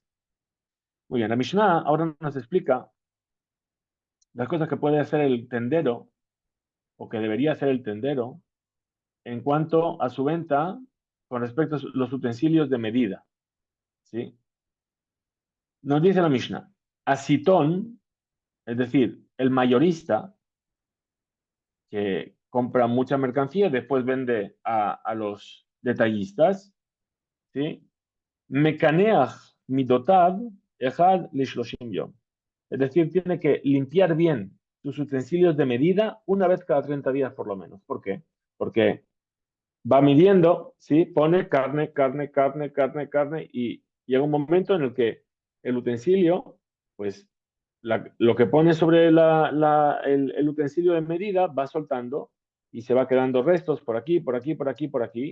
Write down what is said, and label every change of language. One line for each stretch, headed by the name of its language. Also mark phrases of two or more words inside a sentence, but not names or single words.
Spanish: Muy bien, la Mishnah ahora nos explica las cosas que puede hacer el tendero, o que debería hacer el tendero, en cuanto a su venta con respecto a los utensilios de medida. ¿Sí? Nos dice la Mishnah, Asitón, es decir, el mayorista que compra mucha mercancía y después vende a los detallistas, ¿sí?
Hebrew: מקנח מידותיו אחד לשלושים יום.
Spanish: Es decir, tiene que limpiar bien sus utensilios de medida una vez cada 30 días por lo menos. ¿Por qué? Porque va midiendo, ¿sí? Pone carne, carne, carne, carne, carne y llega un momento en el que el utensilio, pues lo que pone sobre el utensilio de medida va soltando y se va quedando restos por aquí, por aquí, por aquí, por aquí.